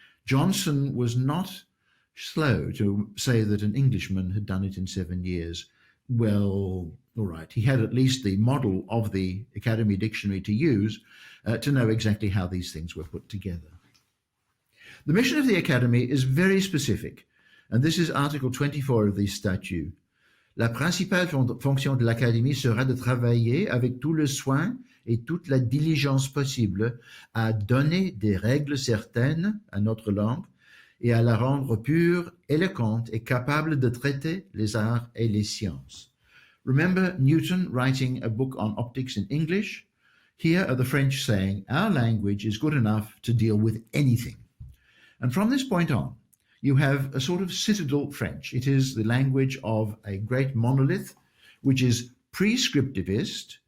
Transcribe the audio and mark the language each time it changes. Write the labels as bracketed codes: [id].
[en] Johnson was not slow to say that an Englishman had done it in 7 years. Well, all right, he had at least the model of the Academy Dictionary to use to know exactly how these things were put together. The mission of the Academy is very specific. And this is Article 24 of the statute. [fr] La principale fonction de l'Académie sera de travailler avec tout le soin et toute la diligence possible à donner des règles certaines à notre langue et à la rendre pure, éloquente et capable de traiter les arts et les sciences. [en] Remember Newton writing a book on optics in English? Here are the French saying, our language is good enough to deal with anything. And from this point on, you have a sort of citadel French. It is the language of a great monolith, which is prescriptivist.